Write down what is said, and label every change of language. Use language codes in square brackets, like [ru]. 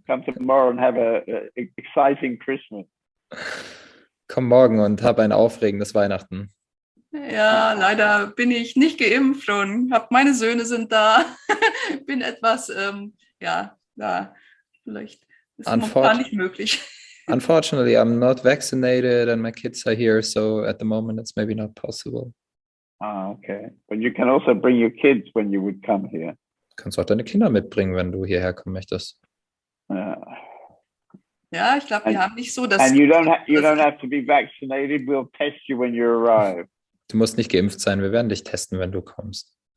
[en] Come tomorrow and have a exciting Christmas. [de] Komm morgen und hab ein aufregendes Weihnachten. Ja, leider bin ich nicht geimpft und meine Söhne sind da. Bin etwas, ja, da vielleicht ist momentan nicht möglich. [en] Unfortunately, I'm not vaccinated and my kids are here, so at the moment it's maybe not possible. Ah, okay. But you can also bring your kids when you would come here. [de] Du kannst auch deine Kinder mitbringen, wenn du hierher kommen möchtest. Ja, ich glaube, wir haben nicht so das. [en] And you don't have to be vaccinated. We'll test you when you arrive. [de] Du musst nicht geimpft sein. Wir werden dich testen, wenn du kommst.